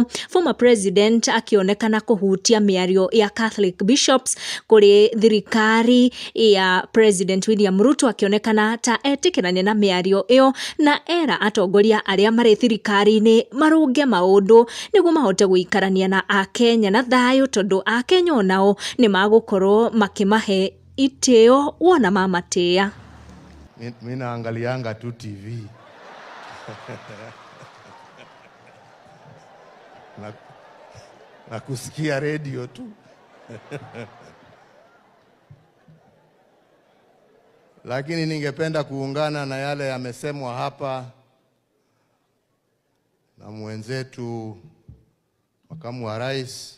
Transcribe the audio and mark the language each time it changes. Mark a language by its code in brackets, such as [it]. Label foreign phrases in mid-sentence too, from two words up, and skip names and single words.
[en] Former president [ki] akionekana kuhutia miario ya [en] Catholic bishops [ki] kuri thirikari ya President William Ruto, akionekana ta etikirania na miario iyo na era atongoria aria mari thirikari-ini marunge maundu niguo mahote guikarania na Akenya na thayo, tondu Akenya onao ni magukorwo makimahe itio wona mamatia. [sw] Mimi naangalianga tu TV na kusikia radio tu lakini ningependa kuungana na yale yamesemwa hapa na mwenzetu makamu wa rais.